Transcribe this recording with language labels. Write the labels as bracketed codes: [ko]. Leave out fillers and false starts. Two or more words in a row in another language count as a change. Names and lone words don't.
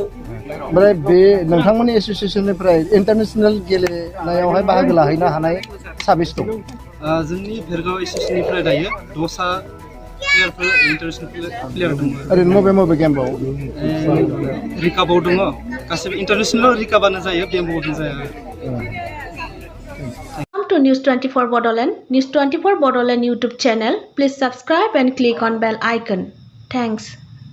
[brx] ओमफ्राय बे नोंथांमोननि एसोसिएसननिफ्राय इन्टारनेसनेल गेलेनायावहाय बाहागो लाहैनो हानाय साबेसे दं? जोंनि भेरगाव एसोसिएसननिफ्राय दायो 10 [en] playerfwr international player [brx] दङ। ओरैनो बबे गेमआव? रिकाबाव दङ, गासैबो इन्टारनेसनेल रिकाबानो जायो, बेम्बआवनो जाया। [en] Welcome to News 24 Bodoland. News 24 Bodoland YouTube channel. Please subscribe and click on bell icon. Thanks.